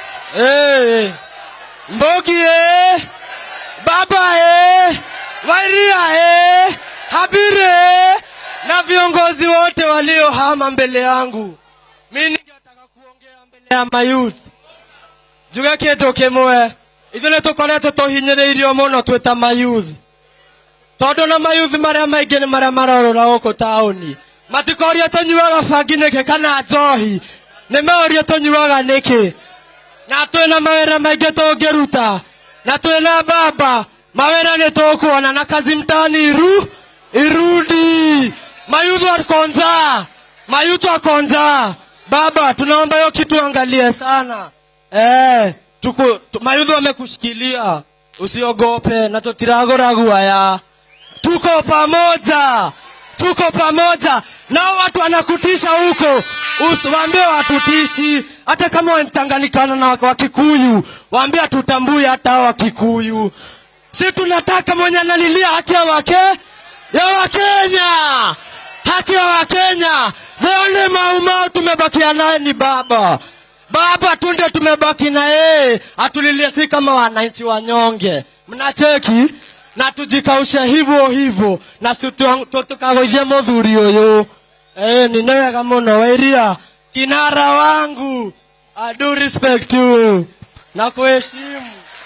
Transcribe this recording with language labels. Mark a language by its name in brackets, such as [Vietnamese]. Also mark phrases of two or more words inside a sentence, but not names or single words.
[Swahili] Mbogi Baba Wairia Habire na viongozi wote waliohama mbele yangu. Mimi ningetaka kuongea mbele ya mayouth. [Kikuyu] Juga kindu kimwe. Ithune tukoretwo tuhinyiriirio muno twita mayouth. Tondu na mayouth maria maingi ni maria marorora guku tauni. Matikoria tunyuaga bangi niki kana njohi. Ni meoria tunyuaga niki. Na twina mawira maingi tungiruta. Na twina baba mawira ni tukuona [Swahili] na kazi mtani irudi. Mayouth wakonza. Mayouth wakonza. Baba tunaomba hiyo kitu angalie sana. Mayouth wamekushikilia. Usiogope na tutiragoragua ya. Tuko pamoja. Tuko pamoja. Nao watu wanakutisha huko. Usiwaambie watutishi. Hata kama wanachanganyikana na Wakikuyu, waambie tutambue hata Wakikuyu. Si tunataka mwenye analilia haki ya Wakenya. Haki ya Wakenya. [English] The only [Swahili] maumau tumebakia naye ni baba. Baba tunde tumebaki na yeye. Atulilie si kama wananchi wanyonge. Mnacheki? Na tujikausha hivyo. [Kikuyu] Na tukagoithia muthuri uyu. Ni wega muno Wairia. [Swahili] Kinara wangu. [English] I do respect you. [Swahili] Na kuheshimu.